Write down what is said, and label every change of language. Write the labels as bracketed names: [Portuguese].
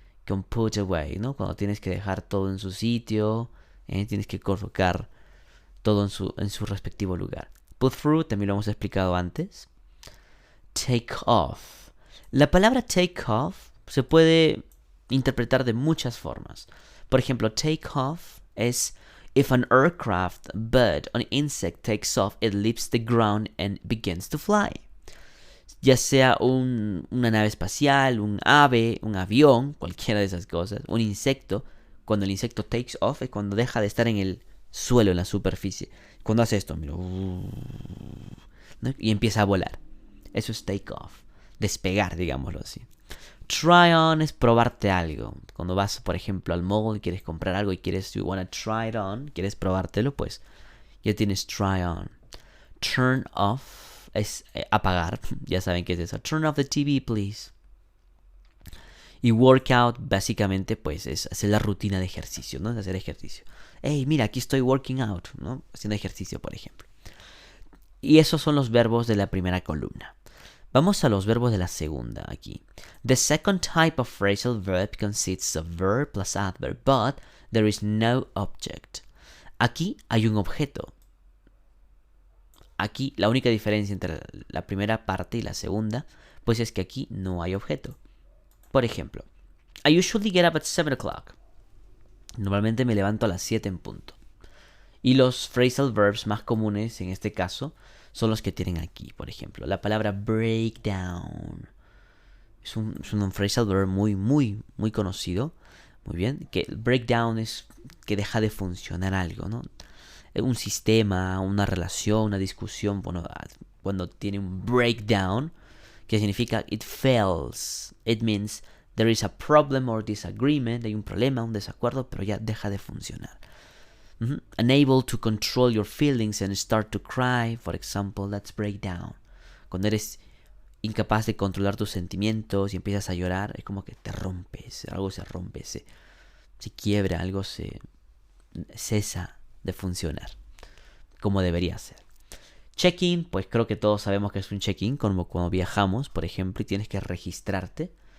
[Spanish] Con put away, ¿no? Cuando tienes que dejar todo en su sitio, tienes que colocar todo en su respectivo lugar. Put through también lo hemos explicado antes. Take off. La palabra take off se puede interpretar de muchas formas. Por ejemplo, [English] take off es if an aircraft, bird, or insect takes off, it leaves the ground and begins to fly. [Spanish] Ya sea una nave espacial, un ave, un avión, cualquiera de esas cosas, un insecto. Cuando el insecto takes off es cuando deja de estar en el suelo, en la superficie. Cuando hace esto, mira, ¿no? Y empieza a volar. Eso es take off. Despegar, digámoslo así. Try on es probarte algo. Cuando vas, por ejemplo, al mall y quieres comprar algo y [English] you wanna try it on, [Spanish] quieres probártelo, pues ya tienes try on. Turn off es apagar. Ya saben qué es eso. [English] Turn off the TV, please. [Spanish] Y workout, básicamente, pues es hacer la rutina de ejercicio, ¿no? Es hacer ejercicio. Hey, mira, aquí estoy working out, ¿no? Haciendo ejercicio, por ejemplo. Y esos son los verbos de la primera columna. Vamos a los verbos de la segunda aquí. [English] The second type of phrasal verb consists of verb plus adverb, but there is no object. [Spanish] Aquí hay un objeto. Aquí la única diferencia entre la primera parte y la segunda, pues es que aquí no hay objeto. Por ejemplo, [English] I usually get up at 7 o'clock. [Spanish] Normalmente me levanto a las 7 en punto. Y los phrasal verbs más comunes en este caso son los que tienen aquí. Por ejemplo, la palabra breakdown. Es un phrasal verb muy conocido. Muy bien. Que breakdown es que deja de funcionar algo, ¿no? Un sistema, una relación, una discusión. Bueno, cuando tiene un breakdown, que significa [English] it fails. It means there is a problem or disagreement. [Spanish] Hay un problema, un desacuerdo, pero ya deja de funcionar. [English] Unable to control your feelings and start to cry, for example, that's breakdown. [Spanish] Cuando eres incapaz de controlar tus sentimientos y empiezas a llorar, es como que te rompes, algo se rompe, se quiebra, algo se cesa de funcionar como debería ser. Check-in, pues creo que todos sabemos que es un check-in, como cuando viajamos, por ejemplo, y tienes que registrarte.